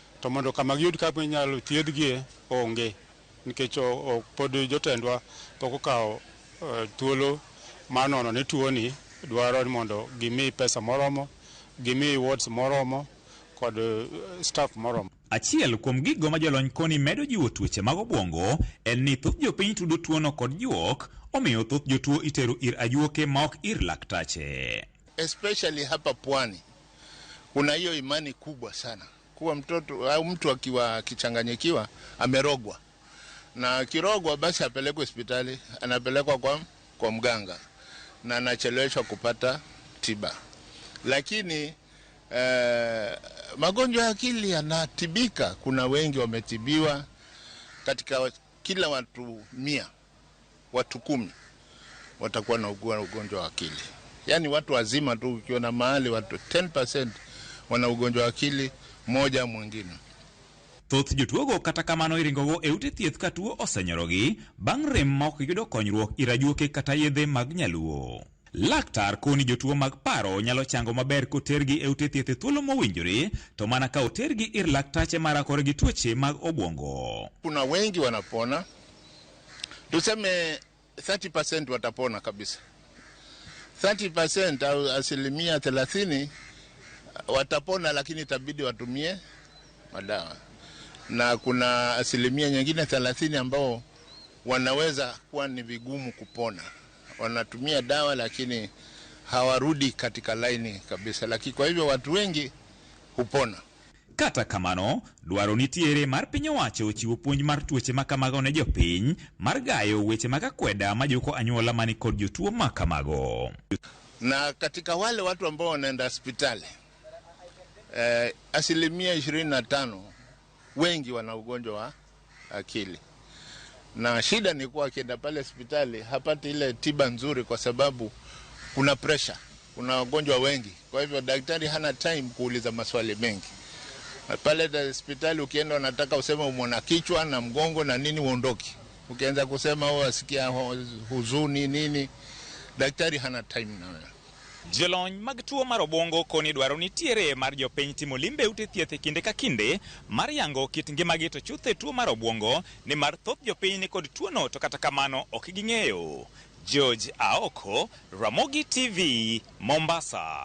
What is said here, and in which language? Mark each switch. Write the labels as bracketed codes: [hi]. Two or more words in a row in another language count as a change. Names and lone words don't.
[luo] to mondo kama giyud kaka inyalo thiedhgie onge, nikech pod jotendwa pok okawo thuolo mar nono ni tuoni dwaro mondo gimi pesa moromo, gimi wards moromo kod staff moromo. Achiel kuom gigo ma jolony koni medo jiwo tuoche mag obwongo en ni thoth jopiny tudo tuono kod juok, omiyo thoth jotuo itero ir ajuoke ma ok ir laktache. [sw] Especially hapa pwani kuna hiyo imani kubwa sana kuwa mtoto au mtu akiwa kichanganyikiwa amerogwa, na kirogwa basi apelekwe hospitali, anapelekwa kwa mganga na anacheleweshwa kupata tiba. Lakini magonjwa ya akili yanatibika. Kuna wengi wametibiwa. Katika kila watu 100, watu 10 watakuwa na ugonjwa wa akili. Yani watu wazima tu, ukiona mahali watu 10% wana ugonjwa wa akili moja mwingine. [luo] Thoth jotuogo kata kamano iringogo e ute thieth ka tuo osenyorogi bang' rem ma ok yudo konyruok ir ajuoke kata yedhe mag nyaluo. Laktar koni jotuo mag paro nyalo chango maber kotergi e ute thieth thuolo mowinjore, to mana ka otergi ir laktache marakore gi tuoche mag obwongo. [sw] Kuna wengi wanapona, tuseme 30% watapona kabisa. 30% au asilimia 30 watapona, lakini itabidi watumie madawa. Na kuna asilimia nyingine 30 ambao wanaweza kuwa ni vigumu kupona. Wanatumia dawa lakini hawarudi katika laini kabisa, lakini kwa hivyo watu wengi hupona. [luo] Kata kamano, dwaro nitiere mar piny owacho chiwo puonj mar tuoche makamago ne jopiny, mar gayo weche mag akweda ma joko anyuola mani kod jotuo makamago. [sw] Na katika wale watu ambao wanaenda hospitali, asilimia 25 wengi wana ugonjwa wa akili. Na shida ni kuwa akienda pale hospitali hapati ile tiba nzuri kwa sababu kuna pressure, kuna wagonjwa wengi. Kwa hivyo daktari hana time kuuliza maswali mengi. Pale hospitali ukienda unataka useme umona kichwa na mgongo na nini uondoki. Ukianza kusema asikia huzuni nini, daktari hana time na wewe. [luo] Jolony mag tuo mar obwongo koni dwaro nitiere mar jopiny timo limbe ute thieth kinde ka kinde mar yango kit ngimagi to chuthe tuo mar obwongo ni mar thoth jopiny ni kod tuono, to kata kamano ok ging'eyo. George Aoko, Ramogi TV, Mombasa.